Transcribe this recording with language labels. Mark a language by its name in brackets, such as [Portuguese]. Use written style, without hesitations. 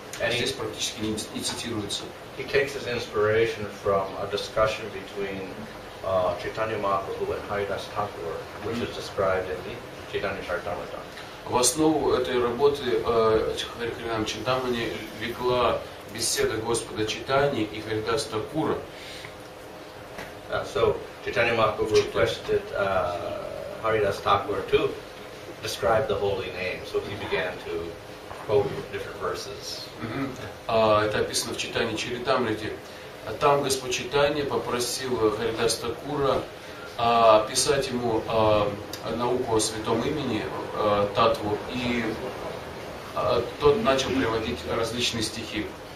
[Russian] Здесь практически не цитируется. [English] He takes his inspiration from a discussion between Chaitanya Mahaprabhu and Haridas Thakur, which is described in the Chaitanya Charitamrita. [Russian] В основу этой работы Харе Кришна Чинтамани легла беседа Господа Чайтаньи и Харидаса Тхакура. [English] So Chaitanya Mahaprabhu requested Haridas Thakur to describe the holy name, so he began to quote different verses. [Russian] Это описано в Чайтанье Чаритамрите. Там Господь Чайтанья попросил Харидаса Тхакура описать ему науку о святом имени, татву, и тот начал приводить различные стихи.